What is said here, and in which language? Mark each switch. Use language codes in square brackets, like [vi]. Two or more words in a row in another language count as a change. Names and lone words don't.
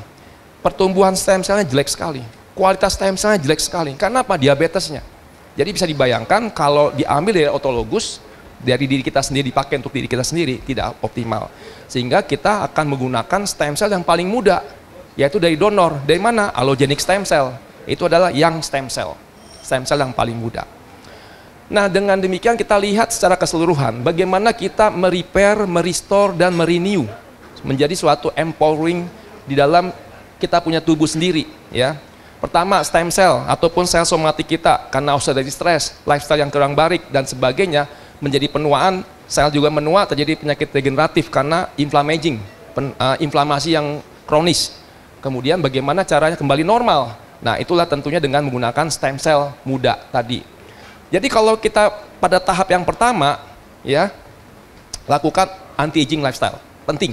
[id] Pertumbuhan [en] stem cellnya [id] jelek sekali. Kualitas [en] stem cellnya [id] jelek sekali. Karena apa? Diabetesnya. Jadi bisa dibayangkan kalau diambil dari autologus, dari diri kita sendiri, dipakai untuk diri kita sendiri, tidak optimal. Sehingga kita akan menggunakan [en] stem cell [id] yang paling muda, yaitu dari donor. Dari mana? [en] Allogeneic stem cell. [id] Itu adalah [en] young stem cell. Stem cell [id] yang paling muda. Nah, dengan demikian kita lihat secara keseluruhan bagaimana kita merepair, merestore, dan merenew menjadi suatu empowering di dalam kita punya tubuh sendiri. Ya, pertama [en] stem cell [id] ataupun sel somatik kita karena [en] oxidative stress, [id] lifestyle yang kurang baik dan sebagainya menjadi penuaan, sel juga menua, terjadi penyakit regeneratif karena inflamasi yang kronis. Kemudian bagaimana caranya kembali normal? Nah, itulah tentunya dengan menggunakan [en] stem cell [id] muda tadi. Jadi kalau kita pada tahap yang pertama, ya, lakukan [en] anti-aging lifestyle, [id] penting.